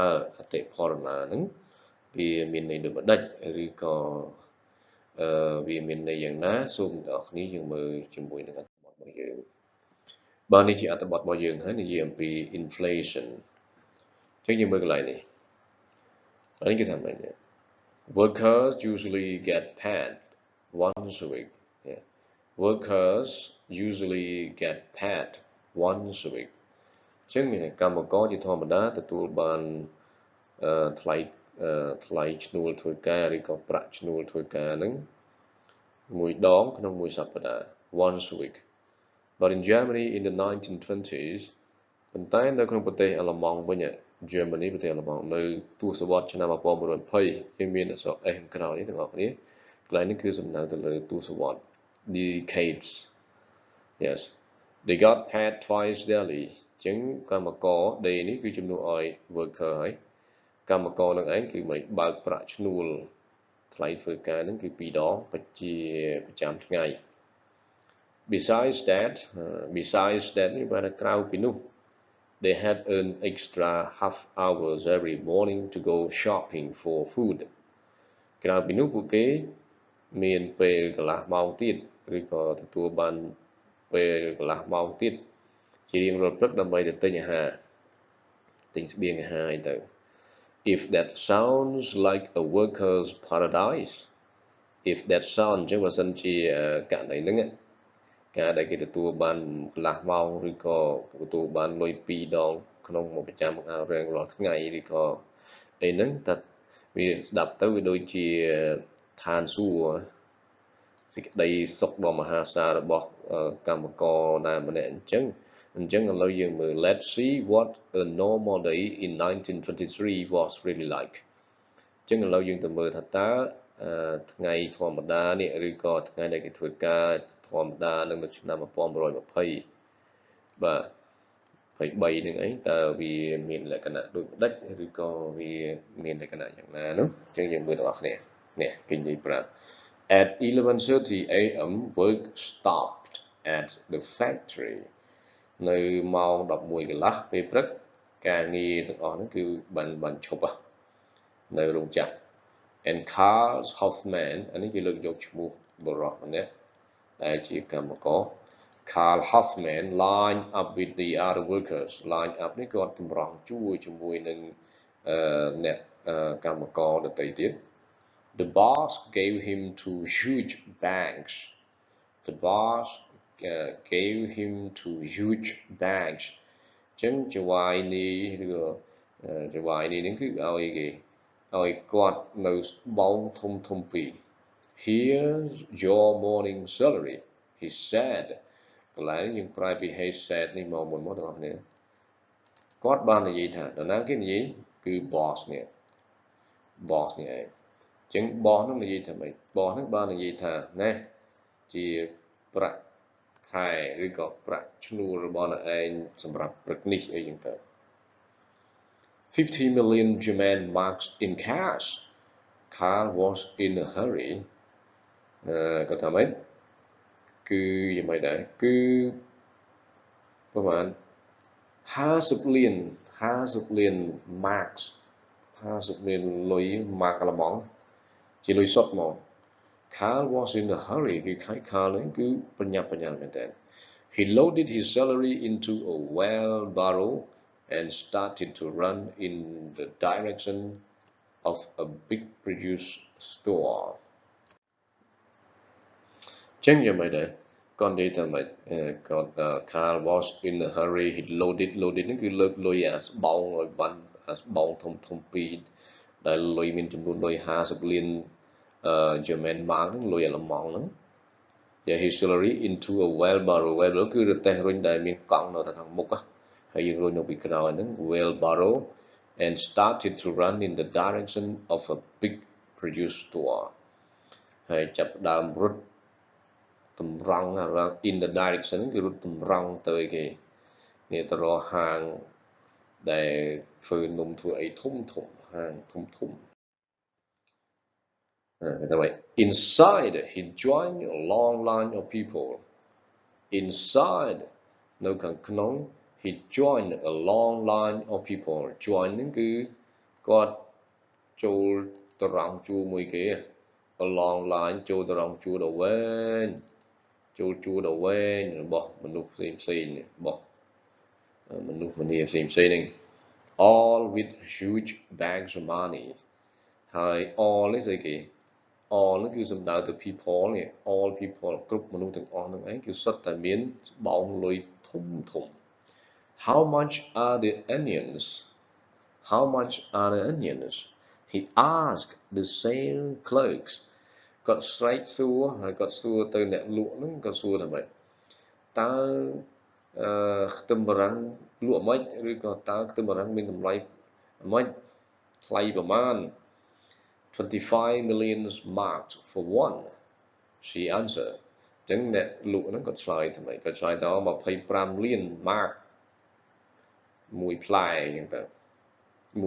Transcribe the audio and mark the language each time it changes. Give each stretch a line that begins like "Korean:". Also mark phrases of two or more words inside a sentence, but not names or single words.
Khmer: អតិផរណាហ្នឹងវាមានន័យដូចម្ដេចឬក៏វាមានន័យយ៉ាងណាសូមអ្នកនរគ្នាយើងមើលជាមួយនឹងអត្ថបទរបស់យើងបាទនេះជាអត្ថបទរបស់យើងហើយនិយាយអំពី inflation អញ្ចឹងយើងមើលកន្លែងនេះហើយគេថាម៉េច
English: workers usually get paid once a week yeah. workers usually get paid once a week
Khmer: អញ្ចឹងមានកម្មករជាធម្មតាទទួលបានថ្លៃឈ្នួលធ្វើការឬក៏ប្រាក់ឈ្នួលធ្វើការហ្នឹងមួយ ដងក្នុងមួយសប្តាហ៍
English: once a week but in Germany in the 1920s
Khmer: ប៉ុន្តែនៅក្នុងប្រ ទេសអាល្លឺម៉ង់វិញ Germany ប្រទេសអាល្លឺម៉ង់នៅទសវត្សរ៍ឆ្នាំ1920គេមានអក្សរ S ខាងក្រោយនេះទាំងអស់គ្នាកន្លែងនេះគឺសំដៅទៅលើទសវត្សរ៍
English: decades yes they got paid twice daily
Khmer: អញ្ចឹងកម្មករ day នេះគឺជំនួសឲ្យ worker ហើយកម្មករនឹងឯងគឺមិនបើកប្រាក់ឈ្នួលថ្លៃធ្វើការហ្នឹងគឺ2ដងប្រចាំថ្ងៃ
English: besides that
Khmer: នេះបានក្រៅពីនោះ
English: they had earned extra half hours every morning to go shopping for food
Khmer: ក្រៅពីនោះពួកគេមានពេលកន្លះម៉ោងទៀតឬក៏ទទួលបានពេលកន្លះម៉ោងទៀតជារៀងរាល់ព្រឹកដើម្បីទៅទិញអា ហារទិញស្បៀងអាហារអីទៅ
English: if that sounds like a worker's paradise if that sound
Khmer: អញ្ចឹងបើសិនជាករណីហ្នឹងការដែលគេទទួលបានកន្លះម៉ោងឬក៏ទទួល បានលុយ2ដងក្នុងមួយប្រចាំរៀងរាល់ថ្ងៃឬក៏អីហ្នឹងតែវាស្ដាប់ទៅវាដូចជាឋានសួគ៌សេចក្តីសុខដ៏មហាសាលរបស់កម្មករដែលម្នាក់អញ្ចឹងឥឡូវយើងមើល
English: let's see what a normal day in 1923 was really like
Khmer: អញ្ចឹងឥឡូវយើងទៅមើលថាតើថ្ងៃធម្មតានេះឬក៏ថ្ងៃដែលគេធ្វើការធម្មតានៅឆ្នាំ 1920បាទ23នឹងអីតើវាមានលក្ខណៈដូចម្ដេចឬក៏វាមានលក្ខណៈយ៉ាងណានោះអញ្ចឹងយើងមើលទាំងអស់គ្នានេះគេនិយាយប្រាប់
English: at 11:30 a.m. work stopped at the factory
Khmer: នៅម៉ោង11កន្លះពេលព្រឹកការងារទាំងអស់ហ្នឹងគឺបានឈប់នៅរោងចក្រ and Carl Hoffman អានេះគេលើកយកឈ្មោះបរិសម្នាក់ដែលជាកម្មករ
English: Carl Hoffman lined up with the other workers line up
Khmer: នេះគាត់ចម្រោះជួរជាមួយនឹងអ្នកកម្មករដទៃទៀត
English: the boss gave him two huge bags the boss gave him two huge bags
Khmer: អញ្ចឹងចវាយនេះឬក៏ចវាយនេះនឹងគឺឲ្យគេឲ្យគាត់ នៅបោងធំពីរ
English: here's your morning salary he said
Khmer: កន្លែងយើងប្រែពី
English: he said
Khmer: នេះមកមុនមកទាំងអស់គ្នាគាត់បាននិយាយថាដល់ណាគេនិយាយគឺ boss នេះឯងអញ្ចឹង boss នឹងនិយាយថាម៉េច boss នឹងបាននិយាយថាណាជាប្រាក់ខែឬក៏ប្រាក់ឈ្នួលរបស់អ្នកឯងសម្រាប់ព្រឹកនេះអីចឹងទៅ
English: 50 million German marks in cash Carl was in a hurry
Khmer: គាត់ថាម៉េចគឺយ៉ាងម៉េច ដែរគឺប្រហែល50លាន marks 50លានលុយ mark អាល្លឺម៉ង់ជាលុយសុទ្ធមក
English: Carl was in a hurry
Khmer: គឺខៃ Carl ហ្នឹងគឺប្រញាប់ប្រញាល់មែនតើ
English: he loaded his salary into a wheelbarrow and started to run in the direction of a big produce store
Khmer: ចឹងយ៉ាងម៉េចដែរគាត់និយាយថាម៉េចគាត់
English: Carl was in a hurry he loaded
Khmer: ហ្នឹងគឺលើកលុយអាស្បោងឲ្យបានអាស្បោង ធំពីរដែលលុយមានចំនួនលុយ50លាន
English: German mark
Khmer: ហ្នឹងលុយអាល្លឺម៉ង់ហ្នឹង
English: his salary into a
Khmer: wheelbarrow គឺរទេះរុញដែលមានកង់នៅខាងមុខហើយយើងរុញនៅពីក្រោយហ្នឹង
English: wheelbarrow and started to run in the direction of a big produce store
Khmer: ហើយចាប់ដើមរត់តម្រង់
English: in the direction
Khmer: គឺរត់តម្រង់ទៅគេនេះទៅរកហាងដែលធ្វើនំធ្វើអីធំហាងធំ គេថាម៉េច
English: inside he joined a long line of people inside
Khmer: នៅខាងក្នុង
English: he joined a long line of people
Khmer: join ហ្នឹងគឺគាត់ចូលទៅរងជួរមួយគេ a
English: long line
Khmer: ចូលទៅរងជួរដ៏វែងចូលជួរដ៏វែងរបស់មនុស្សផ្សេងរបស់មនុស្សម្នាផ្សេងហ្នឹង
English: all with huge bags of money
Khmer: ហើយ all នេះស្អីគេ all ហ្នឹងគឺសំដៅទៅ people នេះ
English: all people
Khmer: គ្រប់មនុ ស្សទាំងអស់ហ្នឹងឯងគឺសុទ្ធតែមានបោងលុយធំ
English: how much are the onions how much are the onions he asked the sale clerks
Khmer: គាត់ស្រែកសួរហើយគាត់សួរទៅអ្នកលក់ហ្នឹងគាត់សួរថាម៉េចតើខ្ទឹមបារាំងលក់មិនឬក៏តើខ្ទឹមបារាំងមានតម្លៃមិនថ្លៃប្រមាណ
English: 25 million marks for one she answered
Khmer: ចឹងអ្នកលក់ហ្នឹងគាត់ឆ្លើយថាម៉េចគាត់ឆ្លើយថា25លាន mark មួយផ្លែចឹងទៅមួយ